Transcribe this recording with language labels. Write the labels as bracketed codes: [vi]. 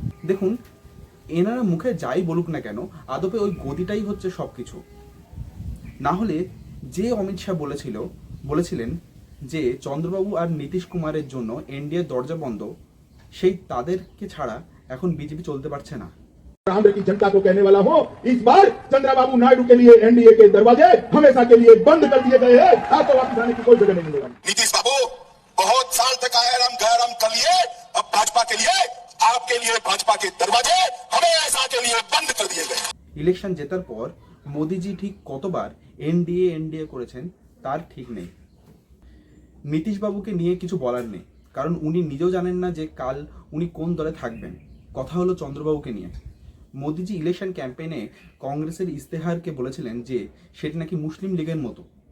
[bn] দেখুন, এনারা মুখে যাই বলুক না কেন, আদপে ওই গদিটাই হচ্ছে সব কিছু। না হলে যে অমিত শাহ বলেছিলেন যে চন্দ্রবাবু আর নীতিশ কুমারের জন্য এনডিএর দরজা বন্ধ, সেই তাদেরকে ছাড়া এখন বিজেপি চলতে পারছে না। [hi] आंध्र की जनता को कहने वाला हूं, इस बार चंद्रबाबू नायडू के लिए एनडीए के दरवाजे हमेशा के लिए बंद कर दिए गए हैं। आपको वापस आने की कोई जगह नहीं मिलेगा। नीतीश बाबू, बहुत साल तक आए हम कर लिए, अब भाजपा के लिए, आपके लिए भाजपा के दरवाजे हमेशा के लिए बंद कर दिए गए। [bn] ইলেকশন জেতার পর মোদিজি ঠিক কতবার এনডিএ করেছেন তার ঠিক নেই। নীতিশবাবুকে নিয়ে কিছু বলার নেই, কারণ উনি নিজেও জানেন না যে কাল উনি কোন দলে থাকবেন। কথা হলো চন্দ্রবাবুকে নিয়ে। মোদিজি ইলেকশন ক্যাম্পেইনে কংগ্রেসের ইস্তেহারকে বলেছিলেন যে সেটি নাকি মুসলিম লীগের মতো।